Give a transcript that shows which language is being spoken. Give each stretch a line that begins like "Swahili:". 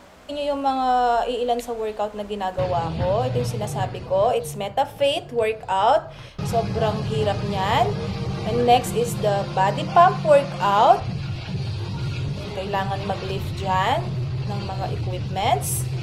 Filipino: Inyo yung mga iilan sa workout na ginagawa ko. Ito yung sinasabi ko.
English: It's MetaFit workout.
Filipino: Sobrang hirap niyan.
English: And next is the body pump workout.
Filipino: Kailangan mag-lift dyan ng mga equipments.